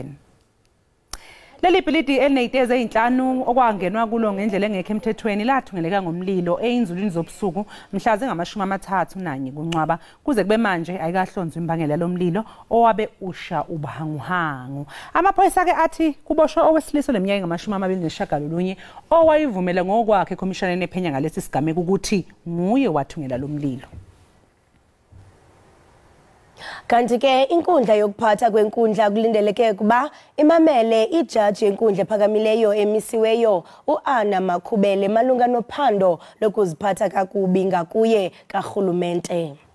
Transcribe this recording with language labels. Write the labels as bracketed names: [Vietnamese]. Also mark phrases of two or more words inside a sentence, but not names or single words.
[Zulu] Leli bhilidi elinezitezi ezinhlanu okwangenwa kulo ngendlela engekho emthethweni lathungeleka ngomlilo einzulwini zobusuku mhla zingama-31 kuNcwaba kuze kube manje ayikahlonzwa imbangela lomlilo owabe usha ubuhanguhangu. Amaphoyisa ke athi kuboshwe owesilisa leminyaka engama-29 owayivumela ngokwakhe ekhomishana ephenya ngalesi sigameko ukuthi nguye wathungela lomlilo. [Xhosa] Kanti ke inkundla yokuphatha kwenkundla kulindeleke kuba imamele ijaji yenkundla ephakamileyo emisiweyo uAnna Makhubele malunga nophando lokuziphatha kakubi ngakuye karhulumente.